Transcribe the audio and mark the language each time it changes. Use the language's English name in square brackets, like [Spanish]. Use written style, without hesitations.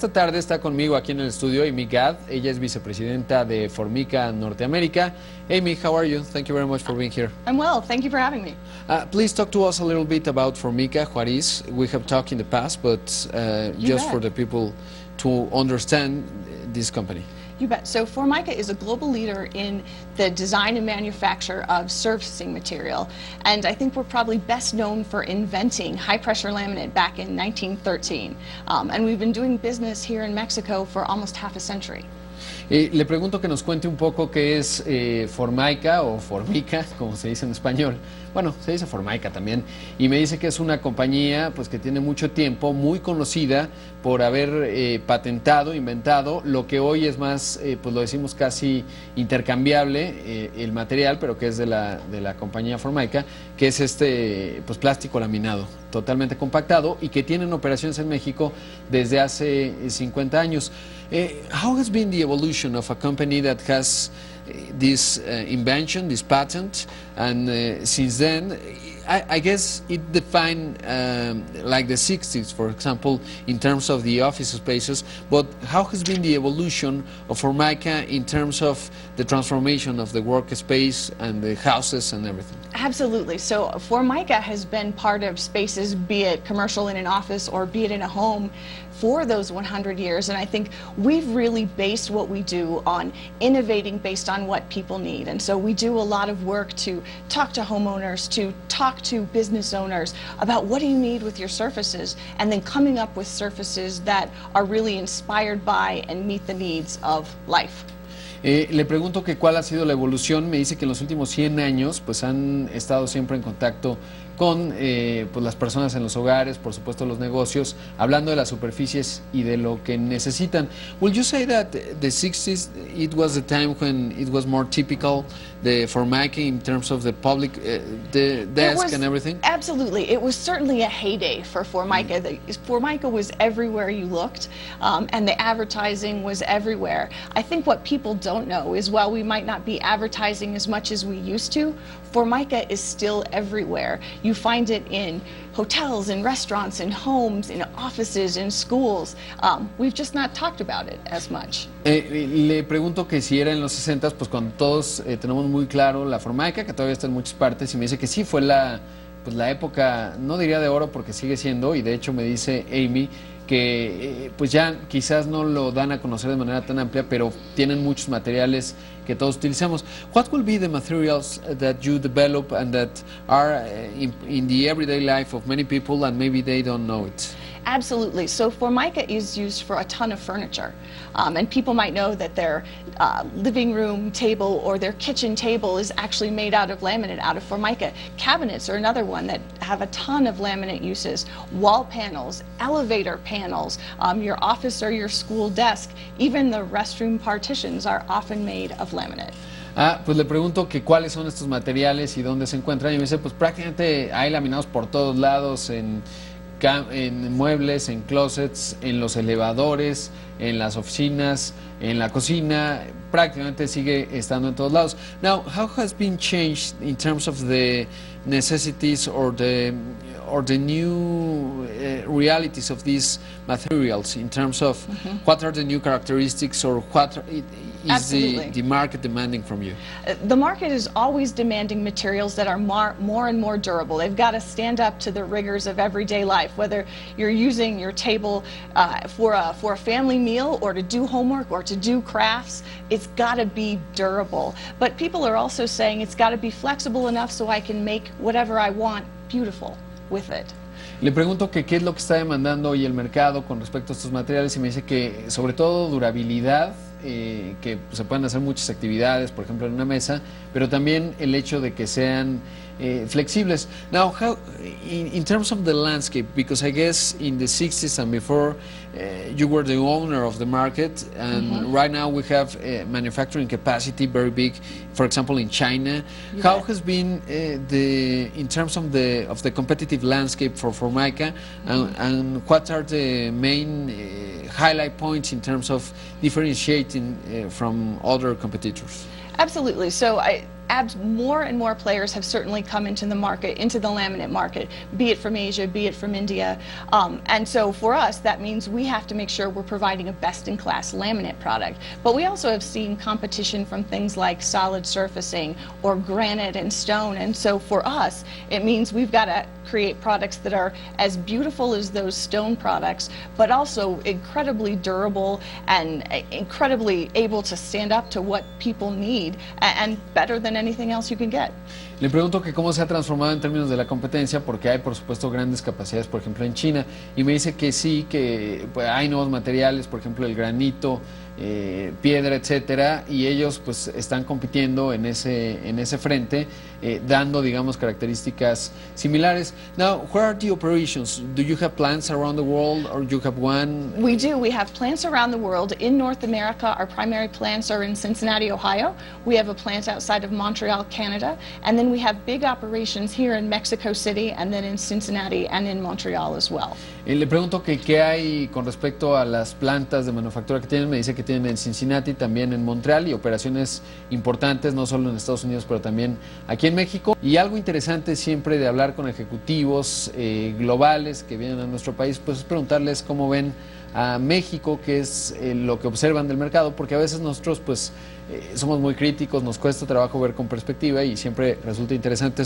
[Spanish] esta tarde está conmigo aquí en el estudio Amy Gath. Ella es vicepresidenta de Formica, Norteamérica. [English] Amy, how are you? Thank you very much for being here. I'm well. Thank you for having me. Please talk to us a little bit about Formica, what is. We have talked in the past, but just for the people to understand this company. You bet. So Formica is a global leader in the design and manufacture of surfacing material. And I think we're probably best known for inventing high-pressure laminate back in 1913. And we've been doing business here in Mexico for almost half a century. [Spanish] Le pregunto que nos cuente un poco qué es Formica o Formica, como se dice en español. Bueno, se dice Formica también. Y me dice que es una compañía pues, que tiene mucho tiempo, muy conocida por haber patentado, inventado lo que hoy es más, pues lo decimos casi intercambiable, el material, pero que es de la compañía Formica, que es este pues, plástico laminado, totalmente compactado y que tienen operaciones en México desde hace 50 años. [English] How has been the evolution of a company that has this invention, this patent, and since then, I guess it defined like the 60s, for example, in terms of the office spaces, but how has been the evolution of Formica in terms of the transformation of the workspace and the houses and everything? Absolutely. So Formica has been part of spaces, be it commercial in an office or be it in a home, for those 100 years, and I think we've really based what we do on innovating based on what people need. And so we do a lot of work to talk to homeowners, to talk to business owners about what do you need with your surfaces, and then coming up with surfaces that are really inspired by and meet the needs of life. [Spanish] Le pregunto que cuál ha sido la evolución. Me dice que en los últimos 100 años pues han estado siempre en contacto con pues las personas en los hogares, por supuesto los negocios, hablando de las superficies y de lo que necesitan. [English] Will you say that the 60s it was the time when it was more typical, the Formica in terms of the public, the desk and everything? Absolutely. It was certainly a heyday for Formica. Formica was everywhere you looked, and the advertising was everywhere. I think what people don't know is while we might not be advertising as much as we used to, Formica is still everywhere. You find it in hotels, in restaurants, in homes, in offices, in schools. We've just not talked about it as much. [Spanish] Le pregunto que si era en los 60s, pues cuando todos tenemos muy claro la Formica, que todavía está en muchas partes, y me dice que sí fue la época, no diría de oro porque sigue siendo, y de hecho me dice Amy, que pues ya quizás no lo dan a conocer de manera tan amplia, pero tienen muchos materiales que todos utilizamos. [English] What will be the materials that you develop and that are in the everyday life of many people and maybe they don't know it? Absolutely. So Formica is used for a ton of furniture. And people might know that their living room table or their kitchen table is actually made out of laminate, out of Formica. Cabinets are another one that have a ton of laminate uses. Wall panels, elevator panels, your office or your school desk, even the restroom partitions are often made of laminate. [Spanish] Pues le pregunto que cuáles son estos materiales y dónde se encuentran, y me dice pues prácticamente hay laminados por todos lados, en muebles, en closets, en los elevadores, en las oficinas, en la cocina, prácticamente sigue estando en todos lados. [English] Now, how has been changed in terms of the necessities or the new realities of these materials in terms of what are the new characteristics or what is the market demanding from you? The market is always demanding materials that are more and more durable. They've got to stand up to the rigors of everyday life, whether you're using your table for a family meal or to do homework or to do crafts. It's got to be durable. But people are also saying it's got to be flexible enough so I can make whatever I want beautiful with it. [Spanish] Le pregunto que qué es lo que está demandando hoy el mercado con respecto a estos materiales y me dice que sobre todo durabilidad, que se pueden hacer muchas actividades, por ejemplo en una mesa, pero también el hecho de que sean flexibles. [English] Now, how, in terms of the landscape, because I guess in the 60s and before you were the owner of the market, and right now we have manufacturing capacity very big, for example in China. How has been in terms of the competitive landscape for Formica, and what are the main highlight points in terms of differentiating from other competitors? Absolutely. So more and more players have certainly come into the market, into the laminate market, be it from Asia, be it from India. And so for us, that means we have to make sure we're providing a best-in-class laminate product. But we also have seen competition from things like solid surfacing or granite and stone. And so for us, it means we've got to create products that are as beautiful as those stone products, but also incredibly durable and incredibly able to stand up to what people need, and better than anything else you can get. [Spanish] Le pregunto que cómo se ha transformado en términos de la competencia, porque hay, por supuesto, grandes capacidades, por ejemplo, en China, y me dice que sí, que pues, hay nuevos materiales, por ejemplo, el granito, piedra, etcétera, y ellos pues están compitiendo en ese frente, dando, digamos, características similares. [English] Now, where are the operations? Do you have plants around the world, or you have one? We do. We have plants around the world. In North America, our primary plants are in Cincinnati, Ohio. We have a plant outside of Montreal, Canada, and then we have big operations here in Mexico City, and then in Cincinnati and in Montreal as well. [Spanish] Le pregunto que qué hay con respecto a las plantas de manufactura que tienen. Me dice que tienen en Cincinnati, también en Montreal, y operaciones importantes no solo en Estados Unidos, pero también aquí en México. Y algo interesante siempre de hablar con ejecutivos globales que vienen a nuestro país, pues es preguntarles cómo ven a México, qué es lo que observan del mercado, porque a veces nosotros pues somos muy críticos, nos cuesta trabajo ver con perspectiva y siempre resulta interesante.